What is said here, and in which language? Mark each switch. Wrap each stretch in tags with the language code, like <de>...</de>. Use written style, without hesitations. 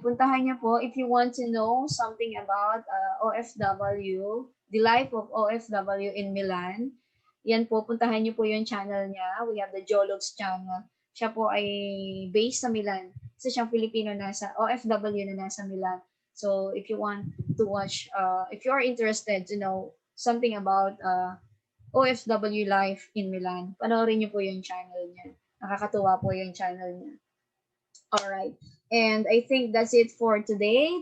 <tl>Puntahan niyo po</tl> <en>if you want to know something about OFW, the life of OFW in Milan.</en> <tl>Yan po, puntahan niyo po yung channel niya.</tl> <en>We have the Jologs channel.</en> <tl>Siya po ay based sa Milan. Isa siyang Filipino nasa OFW na nasa Milan.</tl> <en>So if you want to watch, if you are interested to know something about OFW life in Milan,</en> <tl>panoorin niyo po yung channel niya. Nakakatuwa po yung channel niya.</tl> <en>Alright, and I think that's it for today.</en>